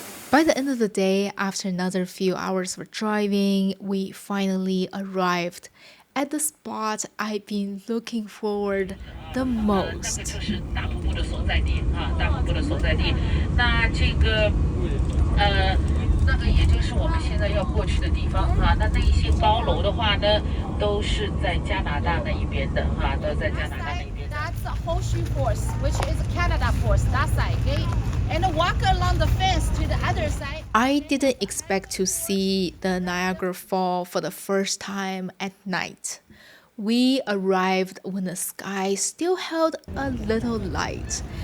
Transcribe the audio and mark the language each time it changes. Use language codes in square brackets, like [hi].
[en] By the end of the day, after another few hours of driving, we finally arrived at the spot I've been looking forward the most. [zh] 就是大瀑布的所在地啊，大瀑布的所在地。那这个那个也就是我们现在要过去的地方啊。那一些高楼的话呢，都是在加拿大那一边的哈，都在加拿大那一边。 [en] That's the Horseshoe Force, which is Canada Force, that side, okay? And walk along the fence to the other side. I didn't expect to see the Niagara Falls for the first time at night. We arrived when the sky still held a little light.